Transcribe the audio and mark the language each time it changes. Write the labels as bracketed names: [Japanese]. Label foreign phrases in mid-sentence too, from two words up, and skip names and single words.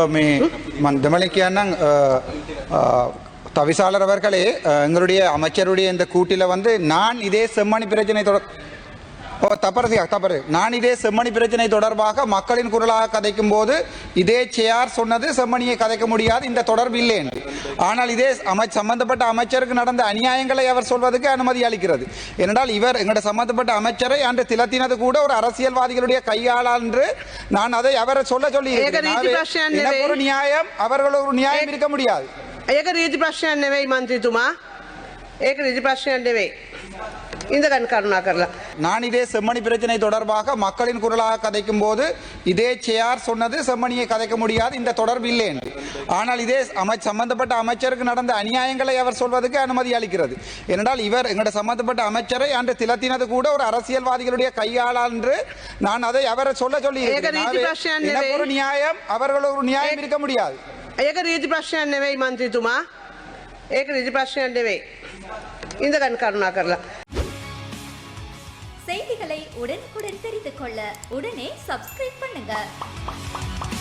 [Tamil] தவிசாளர் அவர்களே, எங்களுடைய அமைச்சருடைய இந்த கூட்டில நான் இதே செம்மணி பிரச்சனை நான் இதே செம்மணி பிரச்சனை தொடர்பாக மக்களின் குரலாக கதைக்கும் போது இதே சேர் சொன்னது செம்மணியை கதைக்க முடியாது, இந்த தொடர்பு இல்லை என்று. ஆனால் இதே சம்பந்தப்பட்ட அமைச்சருக்கு நடந்த அநியாயங்களை அவர் சொல்வதற்கு அனுமதி அளிக்கிறது. ஏனென்றால் இவர் எங்களுடைய சம்பந்தப்பட்ட அமைச்சரை அன்று திலத்தினது கூட ஒரு அரசியல்வாதிகளுடைய கையாளால் என்று நான் அதை அவரை சொல்லி ஒரு நியாயம், அவர்கள் ஒரு நியாயம் இருக்க முடியாது. [Sinhala] ඒක රීති ප්‍රශ්නයක් නෙවෙයි මන්ත්‍රීතුමා. ඒක රීති ප්‍රශ්නයක් නෙවෙයි. ඉඳගන්න කරුණා කරලා. [Tamil] நான் இதே செம்மணி பிரச்சனை தொடர்பாக மக்களின் குரலாக கதைக்கும் போது இதே சேர் சொன்னது செம்மணியை கதைக்க முடியாது, இந்த தொடர்பு இல்லை என்று. ஆனால் இதே சம்பந்தப்பட்ட அமைச்சருக்கு நடந்த அநியாயங்களை அவர் சொல்வதற்கு அனுமதி அளிக்கிறது. ஏனென்றால் இவர் எங்களுடைய சம்பந்தப்பட்ட அமைச்சரை அன்று திலத்தினது கூட ஒரு அரசியல்வாதிகளுடைய கையாளால் என்று நான் அதை அவரை சொல்லி ஒரு நியாயம், அவர்கள் ஒரு நியாயம் இருக்க முடியாது. [Sinhala] ඒක රීති ප්‍රශ්නයක් නෙවෙයි මන්ත්‍රීතුමා. ඒක රීති ප්‍රශ්නයක් නෙවෙයි. ඉඳගන්න කරුණා කරලා. [Tamil] செய்திகளை உடனுக்குடன் தெரிந்து கொள்ள உடனே சப்ஸ்கிரைப் பண்ணுங்க.